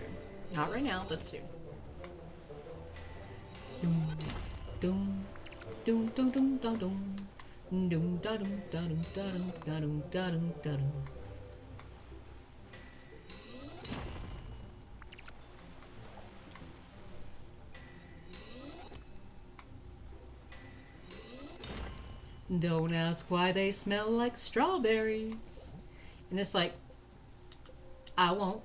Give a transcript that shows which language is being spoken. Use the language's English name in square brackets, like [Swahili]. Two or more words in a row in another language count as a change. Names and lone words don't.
[English] Not right now, but soon. Doom, doom, doom, doom, doom, doom, doom. Doom, da, doom, da, doom, da, doom, da, doom, da, doom, da, doom. Don't ask why they smell like strawberries. And it's like, I won't.